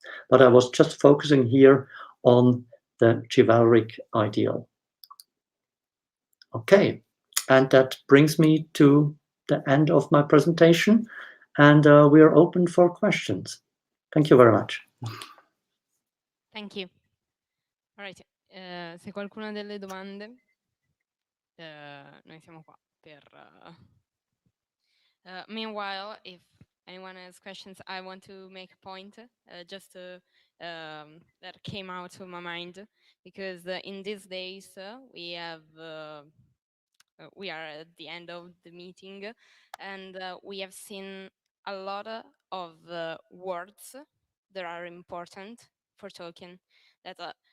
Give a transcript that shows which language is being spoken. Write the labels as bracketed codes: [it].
[en] But I was just focusing here on the chivalric ideal. Okay, and that brings me to the end of my presentation, and we are open for questions. Thank you very much. Thank you. All right. [it] Se qualcuno ha delle domande, noi siamo qua per... [en] meanwhile, if anyone has questions, I want to make a point just that came out of my mind, because in these days we are at the end of the meeting, and we have seen a lot of words that are important for Tolkien, that